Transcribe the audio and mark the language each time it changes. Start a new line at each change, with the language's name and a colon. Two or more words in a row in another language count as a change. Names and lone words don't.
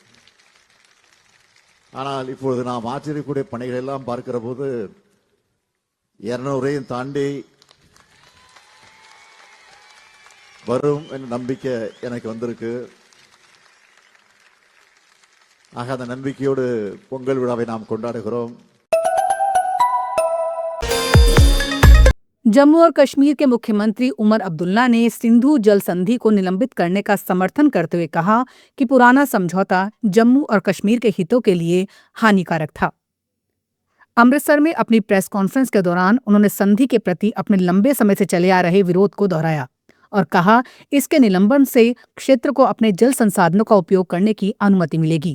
Tamil: ஆனால் இப்பொழுது நாம் ஆற்றிருக்கக்கூடிய பணிகள் எல்லாம் பார்க்கிற போது 200ஐயும் தாண்டி வரும் என்ற நம்பிக்கை எனக்கு வந்திருக்கு. ஆக அந்த நம்பிக்கையோடு பொங்கல் விழாவை நாம் கொண்டாடுகிறோம்.
Hindi: जम्मू और कश्मीर के मुख्यमंत्री उमर अब्दुल्ला ने सिंधु जल संधि को निलंबित करने का समर्थन करते हुए कहा कि पुराना समझौता जम्मू और कश्मीर के हितों के लिए हानिकारक था। अमृतसर में अपनी प्रेस कॉन्फ्रेंस के दौरान उन्होंने संधि के प्रति अपने लंबे समय से चले आ रहे विरोध को दोहराया और कहा, इसके निलंबन से क्षेत्र को अपने जल संसाधनों का उपयोग करने की अनुमति मिलेगी।